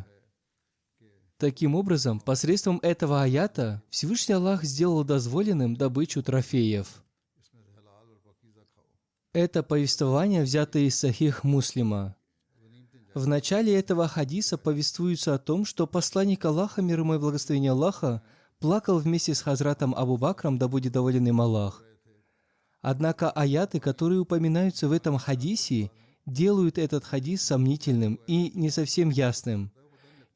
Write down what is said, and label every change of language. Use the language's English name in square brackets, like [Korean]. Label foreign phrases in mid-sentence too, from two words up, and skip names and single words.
[Russian] Таким образом, посредством этого аята Всевышний Аллах сделал дозволенным добычу трофеев. [Urdu] اس میں سے حلال اور پاکیزہ کھاؤ. [Russian] Это повествование взято из Сахих Муслима. В начале этого хадиса повествуется о том, что посланник Аллаха, мир ему и благословение Аллаха, плакал вместе с Хазратом Абу Бакром, да будет доволен им Аллах. Однако аяты, которые упоминаются в этом хадисе, делают этот хадис сомнительным и не совсем ясным.